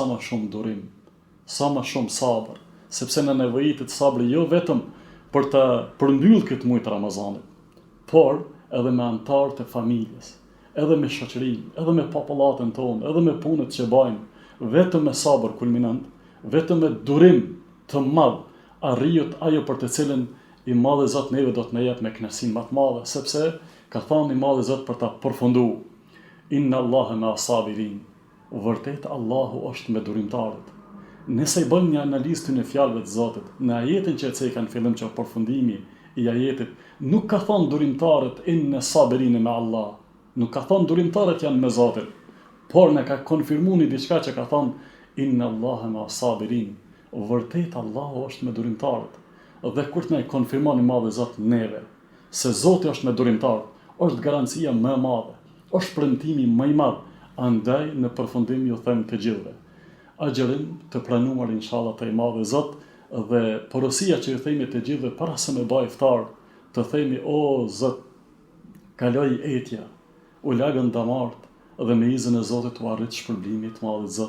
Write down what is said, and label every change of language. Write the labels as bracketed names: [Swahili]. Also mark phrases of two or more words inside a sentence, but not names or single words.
[Albanian] më shumë durim, sa më shumë sabër, sepse në nevojitet sabri jo vetëm për të përmbyllë këtë muaj të Ramazanit, por edhe me anëtarët e familjes, edhe me shoqërinë, edhe me popullatën tonë, edhe me punët që bajmë, vetëm me sabër kulminant, vetëm me durim të madh arrihet ajo për të cilën i Madhi Zot neve do të na jep me kënaqësinë më të madhe, sepse ka thënë i Madhi Zot për ta përfunduar: [Arabic] إن الله مع الصابرين. [Albanian] Vërtet Allahu është me durimtarët. Nëse i bëjmë një analizë të në fjalëve të Zotit, në ajetin që e ceka në fillim që përfundimi i ajetit, nuk ka thënë durimtarët [Arabic] إن الصابرين [Albanian] me Allah, nuk ka thënë durimtarët janë me Zotin, por ne ka konfirmuar një diçka që ka thënë [Arabic] إن الله مع الصابرين. [Albanian] Vërtet Allahu është me durimtarët. Dhe kur të ne konfirmoni Madhi Zot neve, se Zoti është me durimtarët, është garancia më e madhe, është premtimi më i madh, andaj në përfundim ju them të gjithëve. Agjerim të pranuar inshallah të i Madhi Zot, dhe porosia që ju themi të gjithëve para se me bëj iftar, të themi o Zot, kaloj etja, u lagën damart, dhe me izin e Zotit u arrit shpërblimi të madhit Zot.